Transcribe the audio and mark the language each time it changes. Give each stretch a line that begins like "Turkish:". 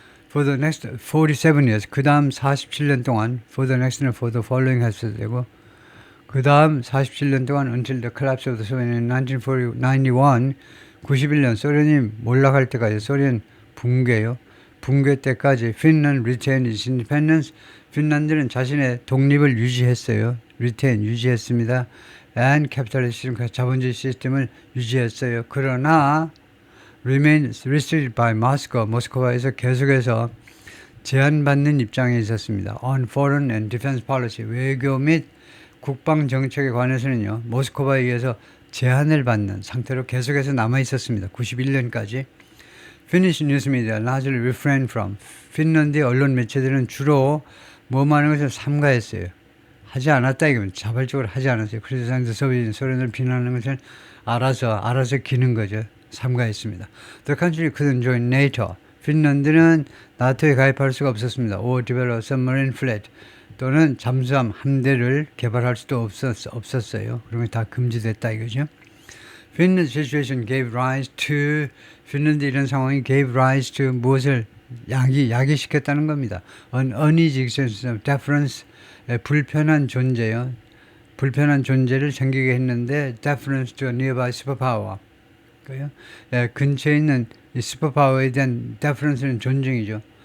English: For the next 47 years
Korean: 그 다음 47년 동안
English: for the next and for the following
Korean: 했어야 되고 그 다음 47년 동안
English: until the collapse of the Soviet in 1991
Korean: 91년 소련이 몰락할 때까지 소련 붕괴 때까지
English: Finland retained its independence.
Korean: 핀란드는 자신의 독립을 유지했어요. 유지했습니다.
English: And capitalist
Korean: 자본주의 시스템을 유지했어요. 그러나
English: remain restricted by Moscow.
Korean: 모스크바에서 계속해서 제한받는 입장에 있었습니다.
English: On Foreign and Defense Policy,
Korean: 외교 및 국방 정책에 관해서는요, 모스크바에 의해서 제한을 받는 상태로 계속해서 남아 있었습니다. 91년까지.
English: Finnish news media largely refrained from.
Korean: 핀란드의 언론 매체들은 주로 뭐하는 것을 삼가했어요. 하지 않았다 이거면 자발적으로 하지 않았어요. 크리티사이즈 소련을 비난하는 것을 알아서 기는 거죠. 삼가했습니다.
English: The country couldn't join NATO.
Korean: 핀란드는 나토에 가입할 수가 없었습니다.
English: Or develop submarine fleet.
Korean: 또는 잠수함 함대를 개발할 수도 없었어요. 그러면 다 금지됐다 이거죠.
English: Finland's situation gave rise to,
Korean: 핀란드 이런 상황이
English: gave rise to
Korean: 무엇을 야기시켰다는 겁니다.
English: An uneasy sense of deference,
Korean: 불편한 존재요. 불편한 존재를 생기게 했는데
English: deference to a nearby superpower.
Korean: 근처에 있는 이 슈퍼파워에 대한 deference는 존중이죠.